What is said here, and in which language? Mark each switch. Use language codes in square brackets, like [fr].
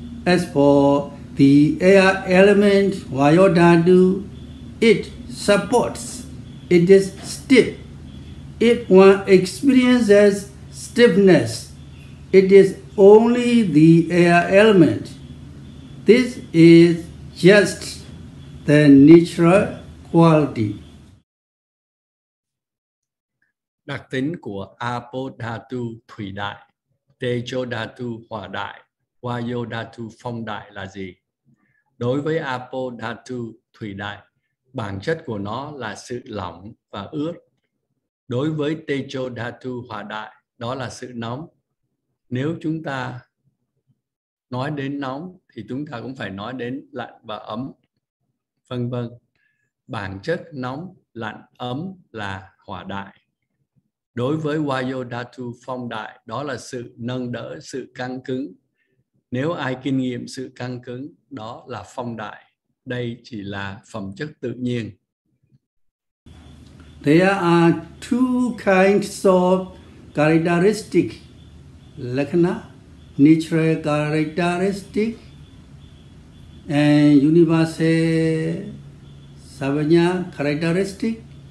[en] As for the air element, Vayodhatu, it supports, it is stiff. If one experiences stiffness, it is only the air element. This is just the natural quality. [vi] Đặc tính của Apodhatu thủy đại, Tejodhatu hỏa đại, Vayodhatu phong đại là gì? Đối với Apodhatu thủy đại, bản chất của nó là sự lỏng và ướt. Đối với Tejodhatu hỏa đại, đó là sự nóng. Nếu chúng ta nói đến nóng thì chúng ta cũng phải nói đến lạnh và ấm, vân vân. Bản chất nóng, lạnh, ấm là hỏa đại. Đối với Vayodhatu phong đại, đó là sự nâng đỡ, sự căng cứng. Nếu ai kinh nghiệm sự căng cứng, đó là phong đại. Đây chỉ là phẩm chất tự nhiên. [en] There are two kinds of characteristic, Lakhana, natural characteristic, and universal Savanya characteristic.